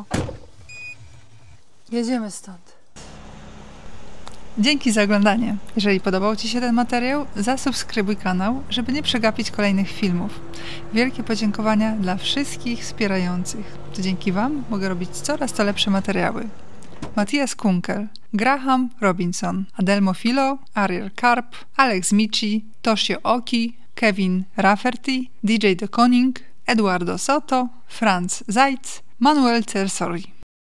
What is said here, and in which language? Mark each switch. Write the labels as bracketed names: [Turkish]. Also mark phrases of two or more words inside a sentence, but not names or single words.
[Polish] Jedziemy stąd. Dzięki za oglądanie. Jeżeli podobał Ci się ten materiał, zasubskrybuj kanał, żeby nie przegapić kolejnych filmów. Wielkie podziękowania dla wszystkich wspierających. To dzięki Wam mogę robić coraz to lepsze materiały. Matthias Kunkel, Graham Robinson, Adelmo Filo, Ariel Karp, Alex Mici, Toshio Oki, Kevin Rafferty, DJ De Koning, Eduardo Soto, Franz Zajc, Manuel Cersori.